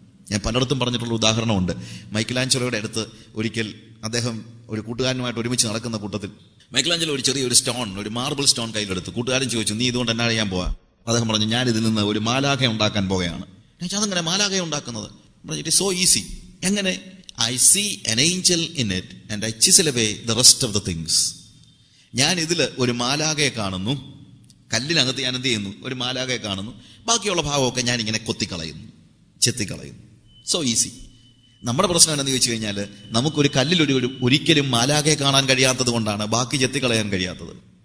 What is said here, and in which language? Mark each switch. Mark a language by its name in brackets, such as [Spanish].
[Malayalam] ഞാൻ പലയിടത്തും പറഞ്ഞിട്ടുള്ള ഉദാഹരണമുണ്ട്. മൈക്കലാഞ്ചലോയുടെ അടുത്ത് ഒരിക്കൽ അദ്ദേഹം ഒരു കൂട്ടുകാരനുമായിട്ട് ഒരുമിച്ച് നടക്കുന്ന കൂട്ടത്തിൽ മൈക്കലാഞ്ചലോ ഒരു ചെറിയൊരു സ്റ്റോൺ, ഒരു മാർബിൾ സ്റ്റോൺ കയ്യിലെടുത്ത്. കൂട്ടുകാരൻ ചോദിച്ചു, നീ ഇതുകൊണ്ട് എന്നാ ചെയ്യാൻ പോവാ? അദ്ദേഹം പറഞ്ഞു, ഞാൻ ഇതിൽ നിന്ന് ഒരു മാലാഖ ഉണ്ടാക്കാൻ പോകുകയാണ്. അതെങ്ങനെ മാലാഖ ഉണ്ടാക്കുന്നത്? [English] It is so easy. [Malayalam] എങ്ങനെ? [English] I see an angel in it and I chisel away the rest of the things. [Malayalam] ഞാൻ ഇതിൽ ഒരു മാലാഖയെ കാണുന്നു, കല്ലിനകത്ത് ഞാൻ എന്ത് ചെയ്യുന്നു? ഒരു മാലാഖയെ കാണുന്നു, ബാക്കിയുള്ള ഭാഗമൊക്കെ ഞാൻ ഇങ്ങനെ കൊത്തിക്കളയുന്നു, ചെത്തിക്കളയുന്നു. [English] So easy. [Malayalam] നമ്മുടെ പ്രശ്നം എന്താണെന്ന് ചോദിച്ചു കഴിഞ്ഞാൽ നമുക്കൊരു കല്ലിൽ ഒരിക്കലും മാലാഖയെ കാണാൻ കഴിയാത്തത് കൊണ്ടാണ് ബാക്കി ചെത്തിക്കളയാൻ കഴിയാത്തത്.